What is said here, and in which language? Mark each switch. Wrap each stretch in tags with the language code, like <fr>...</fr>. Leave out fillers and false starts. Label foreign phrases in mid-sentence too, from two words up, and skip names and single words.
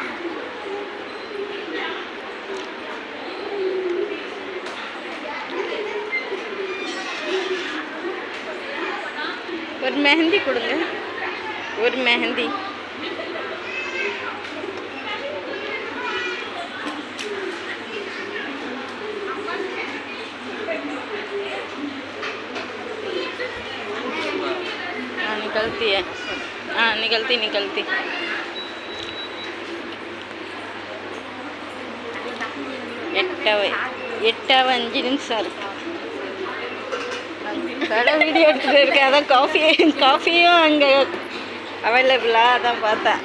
<ta>ஒரு மெஹந்தி கொடுங்க, ஒரு மெஹந்தி.</ta> <hi>निकलती है, हाँ निकलती निकलती.</hi> <ta>எட்டாவது 5 நிமிஷம் இருக்கு. கடை வீடியோ எடுத்துகிட்டு இருக்கேன். அதான் காஃபியும் அங்கே அவைலபிளாக அதான் பார்த்தேன்.</ta>